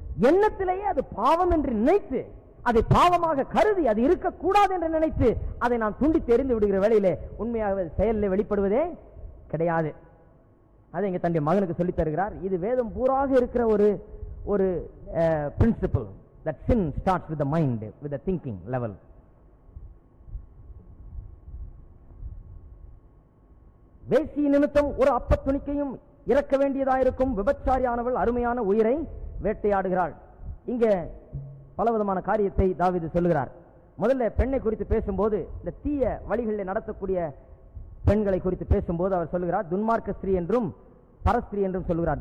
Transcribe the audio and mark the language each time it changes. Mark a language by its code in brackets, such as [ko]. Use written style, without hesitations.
[ta] எண்ணத்திலேயே அது பாவம் என்று நினைத்து அதை பாவமாக கருதி அது இருக்கக்கூடாது என்று நினைத்து அதை நான் துண்டி தெரிந்து விடுகிற வேளையிலே உண்மையாக செயலில் வெளிப்படுவதே கிடையாது. அதை இங்க தன்னுடைய மகனுக்கு சொல்லித் தருகிறார். இது வேதம் பூராக இருக்கிற ஒரு principal. [en] That sin starts with the mind, with the thinking level. [ta] வேசி நிமித்தம் ஒரு அப்பத்துணிக்கையும் இறக்க வேண்டியதாயிருக்கும் விபச்சாரியானவள் அருமையான உயிரை வேட்டையாடுகிறாள். இங்க பலவிதமான காரியத்தை தாவீது சொல்லுகிறார். முதல்ல பெண்ணை குறித்து பேசும்போது இந்த தீய வழிகளில் நடத்தக்கூடிய பெண்களை குறித்து பேசும்போது அவர் சொல்லுகிறார் துன்மார்க்க ஸ்திரீ என்றும் பரஸ்திரீ என்றும் சொல்லுகிறார்.